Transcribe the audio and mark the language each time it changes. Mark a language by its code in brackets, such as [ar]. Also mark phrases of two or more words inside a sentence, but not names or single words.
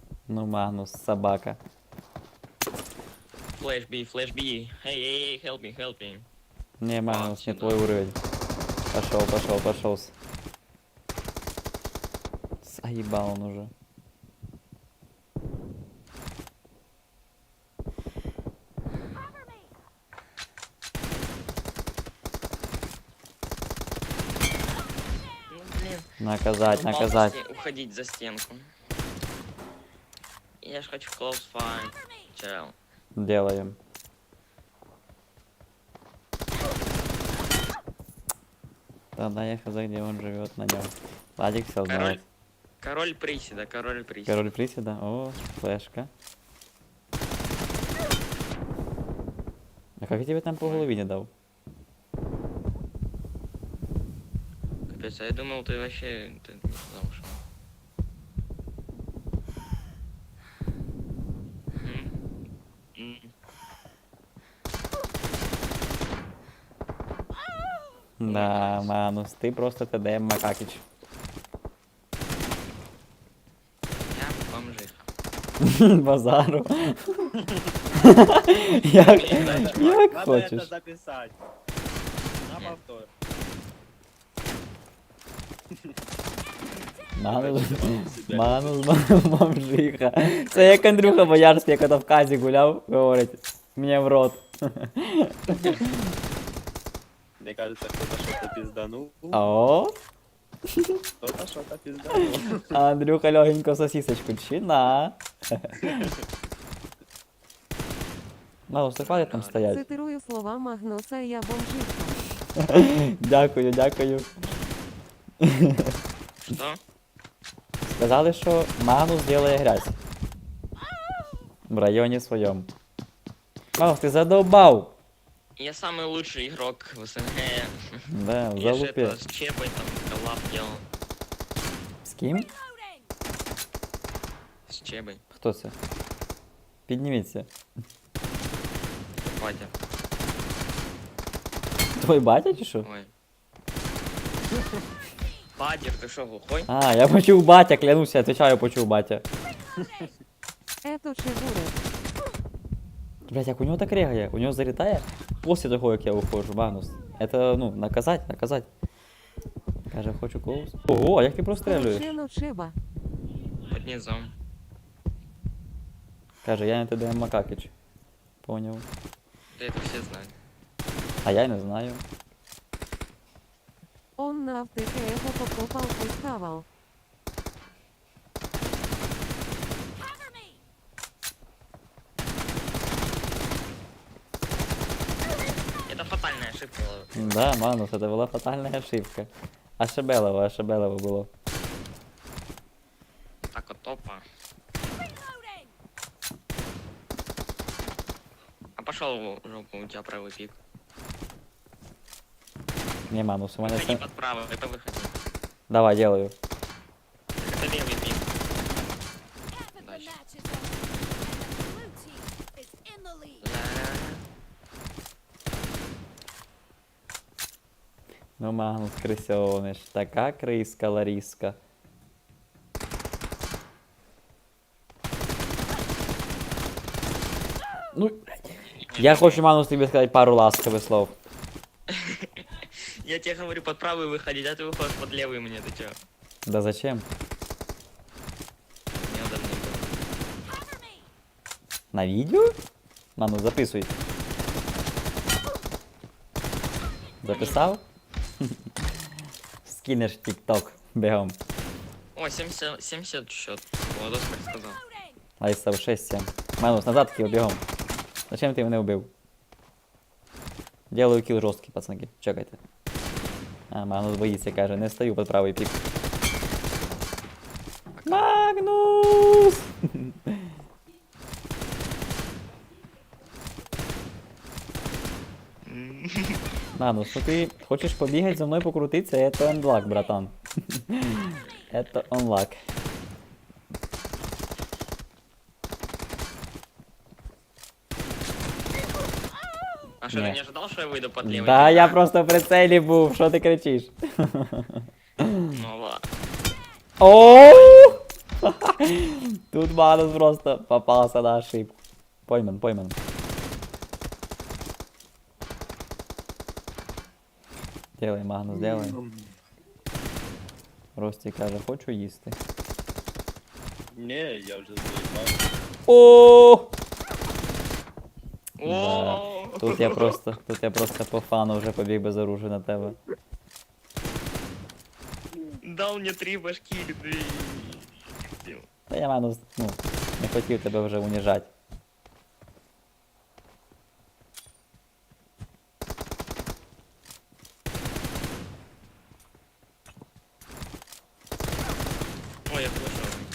[ru] Ну, Магнус, собака. Флэш би, флэш би. Эй, [en] help me. [ru] Не, Магнус, не сюда. твой уровень. Пошел. Заебал он уже. Ну, блин. Наказать. Уходить за стенку. Я ж хочу [en] close fight. [ru] Чел. Делаем. Тогда я хз, где он живет на нем. Владик все знает. Король приседа. Король приседа. О, флешка. А как я тебе там по голове не дал? Капец, а я думал, ты вообще ты не туда ушел. Да, Манус, ты просто ТДМ Макакич. Я бомжиха. Базару. Як Надо [uk] хочеш. [ru] это записать. На повтор. Манус, бомжиха. [uk] Це як Андрюха Боярський, як в Казі гуляв, говорить, мені в рот. [ru] Мне кажется, кто-то что-то пизданул. О, Кто-то что-то пизданул. [uk] а Андрюха легенько сосисочку чина. Манус, ти хватить там стоять. [ru] Цитирую слова Магнуса, я бомжиха. [uk] Дякую. [ru] Что? [uk] Сказали, що Манус делає грязь. В районі своєму. Манус, ти задовбав. [ru] Я самый лучший игрок в СНГ. Да, в Я же залупе. это с Чепой там коллаб делал. [uk] З ким? [ru] С Чебой. [uk] Хто це? Підніміться. [ru] Батя. [uk] Твой батя чи що? [ru] Ой. Падер, ты что, глухой? [uk] А, я почув батя, клянуся, отвечаю, почув батя. [ru] Ето чебуре. [uk] Блять, як у нього так регає? У нього залітає після того, як я уходжу, Манус. [ru] Это, ну, наказать. [uk] Каже, хочу коус. Ого, а як ти прострелюєш? [ru] Корочено чеба. Под низом. [uk] Каже, я не ТДМ Макакич. Поняв. [ru] Да это все знают. [uk] А я й не знаю. [ru] Он на автеке его покопал, поставал. Это фатальная ошибка была. [uk] Да, Манус, это була фатальна ошибка. Ошибелово було. [ru] Так вот топа. А пошел в жопу, у тебя правый пик. [uk] Не, Манус, у мене [ru] Выходи все... под право, это выходи. Давай, делаю. Это левый пик. Дальше. Ла-ла-ла. Ну, Магнус, крисьониш. [uk] Така криска, Ларіска. Ну, блядь. Я хочу, Манус, тобі сказати пару ласкових слов. [ru] Я тебе говорю под правый выходить, а ты выходишь под левый мне, ты чё? Да зачем? Неудобно было. [uk] На відео? Манус, записуй. Записав? Скинеш в TikTok бігом. [ru] О, 70 счет. Владос так сказал. [uk] Айсав 6-7. Манус, назад кіл, бігом. Зачем ти мене вбив? Делаю кіл жорсткий, пацанки. Чекайте. А, Магнус боїться, каже, не стою під правий пік. Магнус! Магнус, ну ти хочеш побігати зі мною покрутитися, це unlock, братан. [ru] Это unlock. А что, Не. ты не ожидал, что я выйду под левый? [uk] Да, я просто в прицелі був, що ти кричиш? [ru] Ну ладно. Оу! Тут Манус просто попался на ошибку. Пойман. Делай, Магнус, делай. [uk] Рості каже, хочу їсти. Ні, я вже заїбав. [ru] О! Да. О, [uk] Тут я просто по фану вже побіг без оружия на тебе. [ru] дал мне 3 башки, 2. [uk] Та я, Манус, не хотів тебе вже уніжати. [ru] Ой, я слышал.